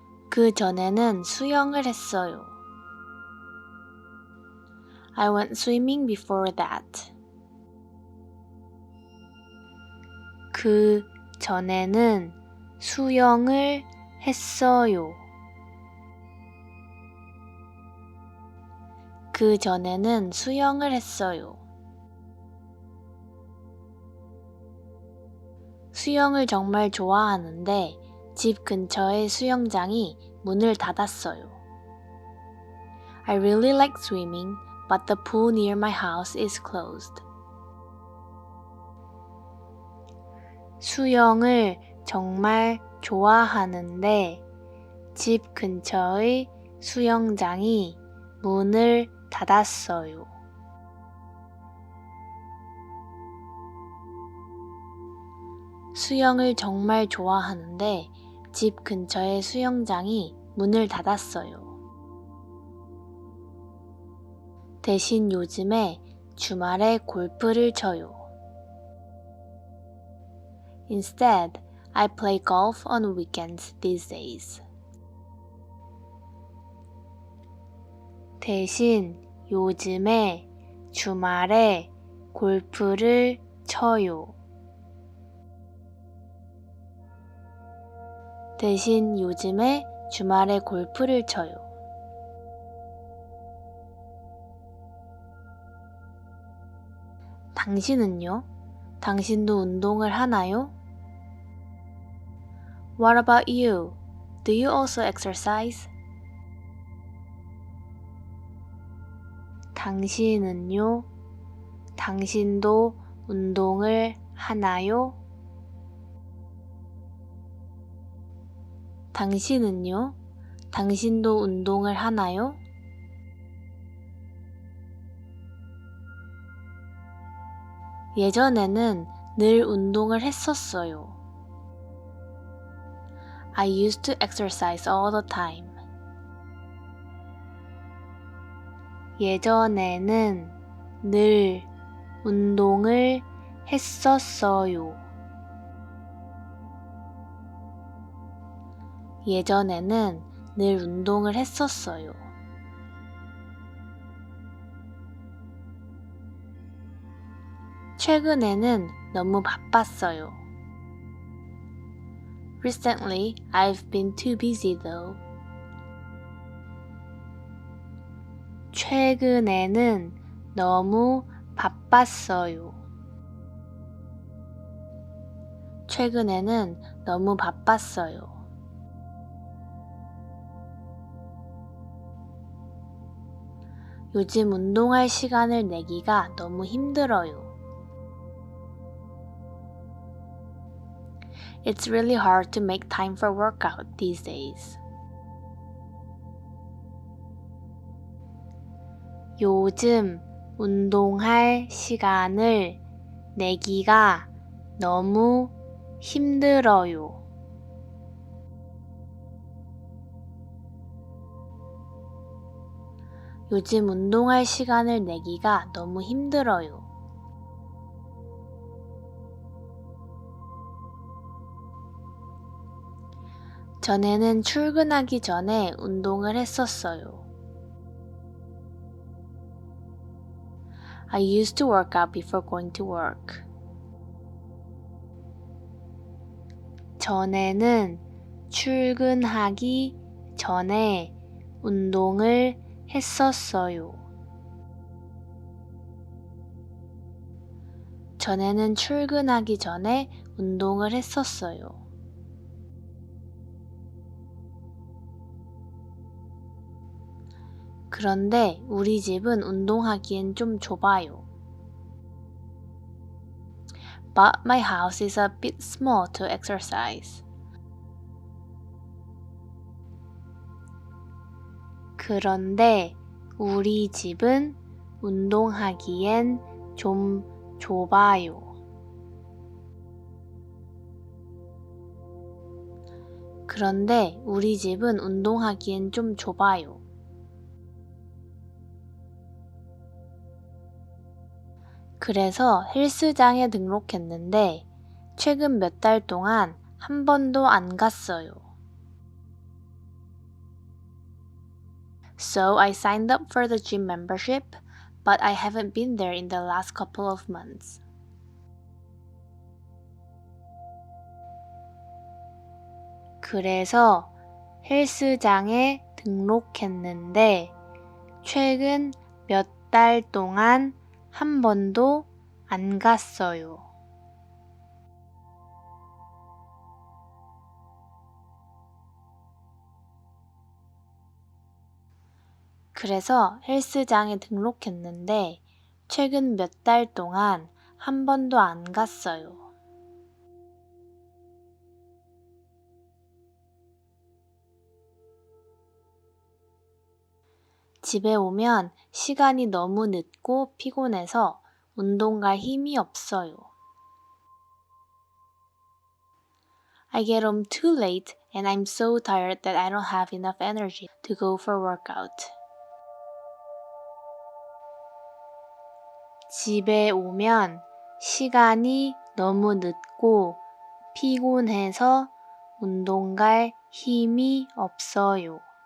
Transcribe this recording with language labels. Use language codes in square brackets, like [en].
[ko] 그 전에는 수영을 했어요. [en] I went swimming before that. [ko] 그 전에는 수영을 했어요. 그 전에는 수영을 했어요. 수영을 정말 좋아하는데 집 근처의 수영장이 문을 닫았어요. [en] I really like swimming, but the pool near my house is closed. [ko] 수영을 정말 좋아하는데 집 근처의 수영장이 문을 닫았어요. 수영을 정말 좋아하는데 집 근처의 수영장이 문을 닫았어요. 대신 요즘에 주말에 골프를 쳐요. [en] Instead, I play golf on weekends these days. [ko] 대신 요즘에 주말에 골프를 쳐요. 대신 요즘에 주말에 골프를 쳐요. 당신은요? 당신도 운동을 하나요? [en] What about you? Do you also exercise? [ko] 당신은요? 당신도 운동을 하나요? 당신은요? 당신도 운동을 하나요? 예전에는 늘 운동을 했었어요. [en] I used to exercise all the time. [ko] 예전에는 늘 운동을 했었어요. 예전에는 늘 운동을 했었어요. 최근에는 너무 바빴어요. [en] Recently, I've been too busy though. [ko] 최근에는 너무 바빴어요. 최근에는 너무 바빴어요. 요즘 운동할 시간을 내기가 너무 힘들어요. [en] It's really hard to make time for workout these days. [ko] 요즘 운동할 시간을 내기가 너무 힘들어요. 요즘 운동할 시간을 내기가 너무 힘들어요. 전에는 출근하기 전에 운동을 했었어요. [en] I used to work out before going to work. [ko] 전에는 출근하기 전에 운동을 했었어요. 전에는 출근하기 전에 운동을 했었어요. 그런데 우리 집은 운동하기엔 좀 좁아요. [en] But my house is a bit small to exercise. [ko] 그런데 우리 집은 운동하기엔 좀 좁아요. 그런데 우리 집은 운동하기엔 좀 좁아요. 그래서 헬스장에 등록했는데 최근 몇 달 동안 한 번도 안 갔어요. [en] So I signed up for the gym membership, but I haven't been there in the last couple of months. [ko] 그래서 헬스장에 등록했는데 최근 몇 달 동안 한 번도 안 갔어요. 그래서 헬스장에 등록했는데 최근 몇 달 동안 한 번도 안 갔어요. 집에 오면 시간이 너무 늦고 피곤해서 운동 갈 힘이 없어요. [en] I get home too late and I'm so tired that I don't have enough energy to go for workout. [ko] 집에 오면 시간이 너무 늦고 피곤해서 운동 갈 힘이 없어요.